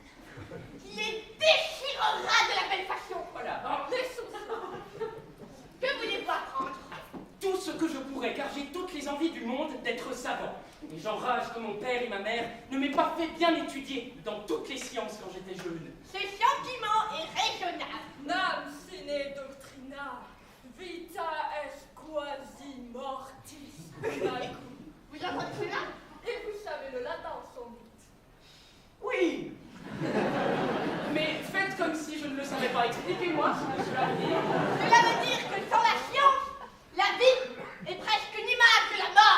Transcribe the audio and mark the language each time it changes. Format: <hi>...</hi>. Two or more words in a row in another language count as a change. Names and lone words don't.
<fr>Qui les déchirera de la belle façon. Voilà. Laissons ça. Que voulez-vous apprendre? Tout ce que je pourrais, car j'ai toutes les envies du monde d'être savant. Mais j'enrage que mon père et ma mère ne m'aient pas fait bien étudier dans toutes les sciences quand j'étais jeune. Ce sentiment est raisonnable.</fr> <la>Nam sine doctrina, vita est quasi mortis.</la> <fr>Vous apprenez cela? Et vous savez le latin sans doute. Oui. Mais faites comme si je ne le savais pas. Expliquez-moi ce que cela veut dire. Cela veut dire que sans la science, la vie est presque une image de la mort.</fr>